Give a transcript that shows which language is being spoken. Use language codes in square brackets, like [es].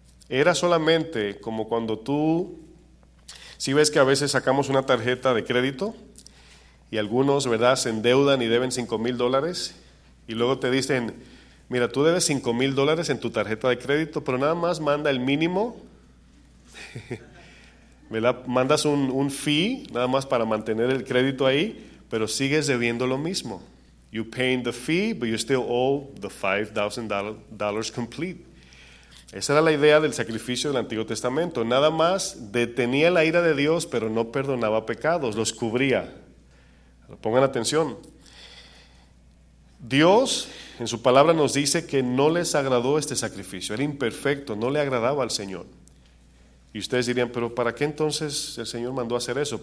[es] Era solamente como cuando tú, si ves que a veces sacamos una tarjeta de crédito y algunos, ¿verdad?, se endeudan y deben $5,000 y luego te dicen, mira, tú debes $5,000 en tu tarjeta de crédito, pero nada más manda el mínimo, ¿verdad? Mandas un fee, nada más para mantener el crédito ahí, pero sigues debiendo lo mismo. [en] You paying the fee, but you still owe the $5,000 complete. [es] Esa era la idea del sacrificio del Antiguo Testamento. Nada más detenía la ira de Dios, pero no perdonaba pecados, los cubría. Pongan atención. Dios en su palabra nos dice que no les agradó este sacrificio. Era imperfecto, no le agradaba al Señor. Y ustedes dirían, pero ¿para qué entonces el Señor mandó a hacer eso?